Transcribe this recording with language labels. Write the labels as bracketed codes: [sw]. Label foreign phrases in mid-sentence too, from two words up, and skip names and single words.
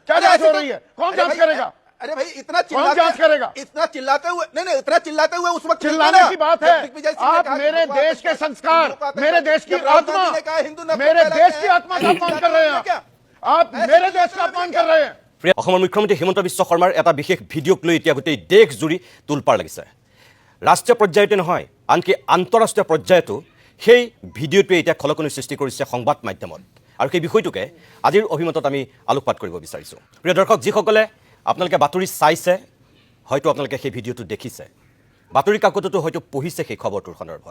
[hi] क्या जांच हो रही है? कौन जांच करेगा? अरे भाई इतना जांच करेगा? इतना चिल्लाते हुए इतना चिल्लाते हुए उस वक्त चिल्लाने की बात है। आप मेरे देश के संस्कार, मेरे देश की आत्मा, मेरे देश की आत्मा का अपमान कर रहे हैं। आप मेरे देश का अपमान कर रहे हैं। [as] অসমৰ মুখ্যমন্ত্ৰী হিমন্ত বিশ্ব শৰ্মাৰ এটা বিশেষ ভিডিঅ'ক লৈ এতিয়া গোটেই দেশ জুৰি তোলপাৰ লাগিছে। ৰাষ্ট্ৰীয় পৰ্যায়তে নহয়, আনকি আন্তঃৰাষ্ট্ৰীয় পৰ্যায়তো সেই ভিডিঅ'টোৱে এতিয়া খলকনিৰ সৃষ্টি কৰিছে সংবাদ মাধ্যমত। আৰু সেই বিষয়টোকে আজিৰ অভিমতত আমি আলোকপাত কৰিব বিচাৰিছোঁ। প্ৰিয় দৰ্শক, যিসকলে আপোনালোকে বাতৰি চাইছে, হয়তো আপোনালোকে সেই ভিডিঅ'টো দেখিছে, বাতৰি কাকততো হয়তো পঢ়িছে সেই খবৰটোৰ সন্দৰ্ভত।